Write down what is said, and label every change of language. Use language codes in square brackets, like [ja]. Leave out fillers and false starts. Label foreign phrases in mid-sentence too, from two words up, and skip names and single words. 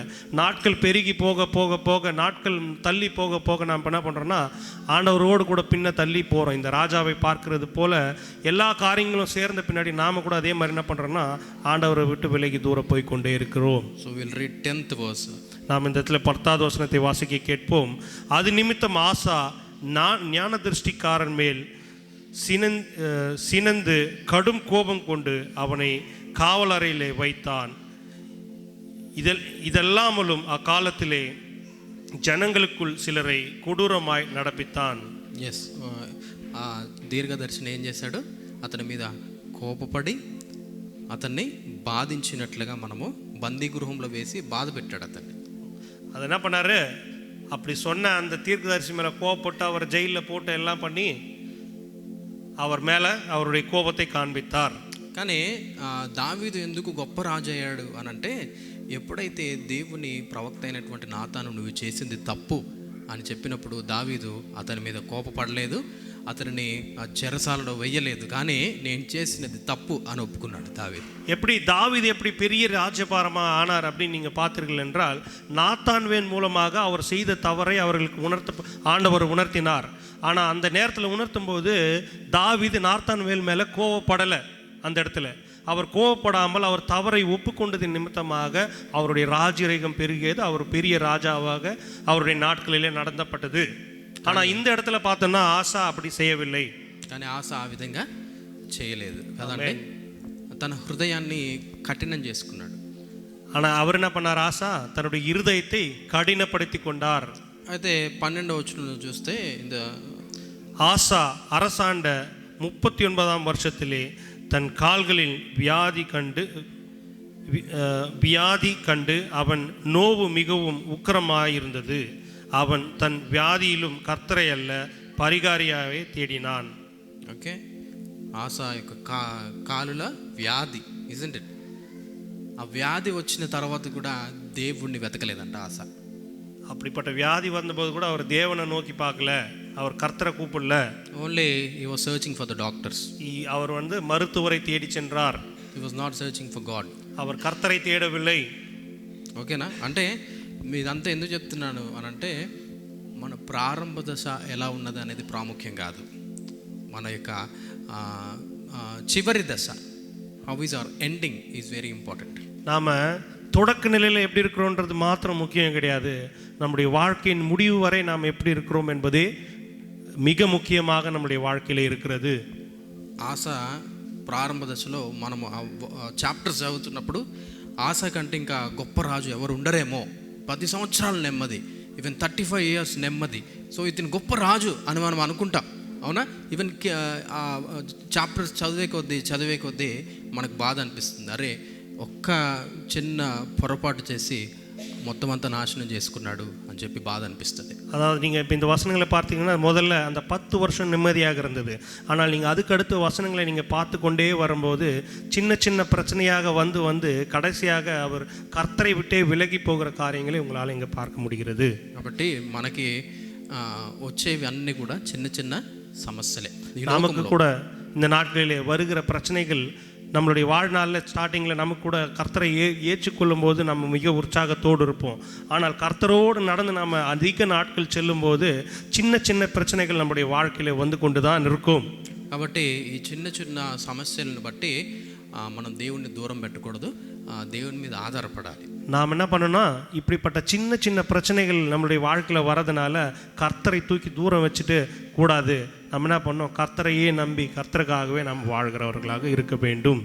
[ta] நாட்கள் பெருகி போக போக போக, நாட்கள் தள்ளி போக போக நாம் என்ன பண்ணுறோன்னா ஆண்டவரோடு கூட பின்ன தள்ளி போகிறோம். இந்த ராஜாவை பார்க்கறது போல் எல்லா காரியங்களும் சேர்ந்த பின்னாடி நாம் கூட அதே மாதிரி என்ன பண்ணுறோன்னா ஆண்டவரை விட்டு விலகி தூரம் போய் கொண்டே இருக்கிறோம். [en] So we'll read 10th verse. [ta] நாம் இந்த இடத்துல 10வது வசனத்தை வாசிக்க கேட்போம். அது நிமித்தம் ஆசா ஞான திருஷ்டிக்காரன் மேல் சினந்து கடும் கோபம் கொண்டு அவனை காவலறையிலே வைத்தான். இதெல்லாமலும் அக்காலத்திலே ஜனங்களுக்குள் சிலரை கொடூரமாய் நடப்பித்தான். [te] ఎస్, దీర్ఘదర్శిని ఏం చేశాడు? అతని మీద కోపపడి అతన్ని బాధించినట్లుగా మనము బందీ గృహంలో వేసి బాధ పెట్టాడు అతన్ని. [ta] அது என்ன பண்ணாரு, அப்படி சொன்ன அந்த தீர்க்கதரிசி மேலே கோவப்பட்டு அவர் ஜெயிலில் போட்டு எல்லாம் பண்ணி அவர் மேலே அவருடைய கோபத்தை காண்பித்தார். [te] కానీ దావీదు ఎందుకు గొప్ప రాజు అయ్యాడు అని అంటే, ఎప్పుడైతే దేవుని ప్రవక్త అయినటువంటి నాతాను నువ్వు చేసింది తప్పు అని చెప్పినప్పుడు దావీదు అతని మీద కోపపడలేదు, అతనిని చెరసాలలో వెయ్యలేదు, కానీ నేను చేసినది తప్పు అని ఒప్పుకున్నాడు దావీదు. [ta] எப்படி தாவீது எப்படி பெரிய ராஜபாரமாக ஆனார் அப்படின்னு நீங்கள் பார்த்தீர்கள் என்றால், நாத்தான்வேன் மூலமாக அவர் செய்த தவறை அவர்களுக்கு ஆண்டவர் உணர்த்தினார். ஆனால் அந்த நேரத்தில் உணர்த்தும் போது தாவீது நாத்தான்வேல் மேலே கோவப்படலை. அந்த இடத்துல அவர் கோவப்படாமல் அவர் தவறை ஒப்புக்கொண்டதின் நிமித்தமாக அவருடைய ராஜரீகம் பெருகியது, அவர் பெரிய ராஜாவாக அவருடைய நாட்களிலே நடந்தப்பட்டது. ஆனால் இந்த இடத்துல பார்த்தோன்னா ஆசா அப்படி செய்யவில்லை. [te] కానీ ఆశ ఆ విధంగా చేయలేదు కదండి, తన హృదయాన్ని కఠినం చేసుకున్నాడు. [ta] ஆனால் அவர் என்ன பண்ணார், ஆசா தன்னுடைய இருதயத்தை கடினப்படுத்தி கொண்டார். [te] అయితే 12వ వచనంలో చూస్తే இந்த [ta] ஆசா அரசாண்ட 39ஆம் வருஷத்திலே தன் கால்களில் வியாதி கண்டு அவன் நோவு மிகவும் உக்கிரமாயிருந்தது. அவன் தன் வியாதியிலும் கர்த்தரை அல்ல பரிகாரியாவே தேடினான். [te] ఓకే, ఆశ యొక్క కాలుల వ్యాధి, [en] isn't it? [te] ఆ వ్యాధి వచ్చిన తర్వాత కూడా దేవుణ్ణి వెతకలేదంట ఆశ. [ta] அப்படிப்பட்ட வியாதி வந்தபோது கூட அவர் தேவனை நோக்கி பார்க்கல, அவர் கர்த்தரை கூப்பிடல. [en] Only he was searching for the doctors. [ta] அவர் மருத்துவரை தேடி சென்றார். [en] He was not searching for God. [ta] அவர் கர்த்தரை தேடவில்லை. [te] ఓకేనా? అంటే ఇదంతా ఎందుకు చెప్తున్నాను అని అంటే, మన ప్రారంభ దశ ఎలా ఉన్నది అనేది ప్రాముఖ్యం కాదు, మన యొక్క చివరి దశ, [en] how is our ending is very important. [ta] நாம் தொடக்க நிலையில் எப்படி இருக்கிறோன்றது மாத்திரம் முக்கியம் கிடையாது, நம்முடைய வாழ்க்கையின் முடிவு வரை நாம் எப்படி இருக்கிறோம் என்பதே மிக முக்கியமாக நம்முடைய வாழ்க்கையில் இருக்கிறது. [te] ఆశ ప్రారంభ దశలో మనము చాప్టర్స్ చదువుతున్నప్పుడు ఆశ కంటే ఇంకా గొప్ప రాజు ఎవరు ఉండరేమో, 10 సంవత్సరాలు నెమ్మది, [en] even 35 years [te] నెమ్మది, సో ఇతను గొప్ప రాజు అని మనం అనుకుంటాం, అవునా? ఈవెన్ చాప్టర్స్ చదివే కొద్దీ మనకు బాధ అనిపిస్తుంది, అరే ఒక్క చిన్న పొరపాటు చేసి మొత్తం అంతా నాశనం చేసుకున్నాడు అని చెప్పి బాధ అనిపిస్తుంది. [ta] அதாவது நீங்கள் இப்போ இந்த வசனங்களை பார்த்தீங்கன்னா முதல்ல அந்த 10 வருஷம் நிம்மதியாக இருந்தது. ஆனால் நீங்கள் அதுக்கடுத்து வசனங்களை நீங்கள் பார்த்து கொண்டே வரும்போது சின்ன சின்ன பிரச்சனையாக வந்து கடைசியாக அவர் கர்த்தரை விட்டே விலகி போகிற காரியங்களை உங்களால் இங்கே பார்க்க முடிகிறது. [te] కాబట్టి మనకి వచ్చేవి అన్నీ కూడా చిన్న చిన్న సమస్యలే. [ta] நமக்கு கூட இந்த நாட்களிலே வருகிற பிரச்சனைகள் நம்மளுடைய வாழ்நாளில் ஸ்டார்டிங்கில் நமக்கு கூட கர்த்தரை ஏற்றுக்கொள்ளும் போது நம்ம மிக உற்சாகத்தோடு இருப்போம். ஆனால் கர்த்தரோடு நடந்து நாம் அதிக நாட்கள் செல்லும்போது சின்ன சின்ன பிரச்சனைகள் நம்முடைய வாழ்க்கையில் வந்து கொண்டு தான் இருக்கும். [te] కాబట్టి ఈ చిన్న చిన్న సమస్యలను బట్టి మనం దేవుణ్ణి దూరం పెట్టకూడదు, దేవుని మీద ఆధారపడాలి. [ta] நாம் என்ன பண்ணணும்னா, இப்படிப்பட்ட சின்ன சின்ன பிரச்சனைகள் நம்மளுடைய வாழ்க்கையில் வரதுனால கர்த்தரை தூக்கி தூரம் வச்சுட்டு கூடாது. நம்ம என்ன பண்ணோம், கர்த்தரையே நம்பி கர்த்தருக்காகவே நாம் வாழ்கிறவர்களாக இருக்க வேண்டும்.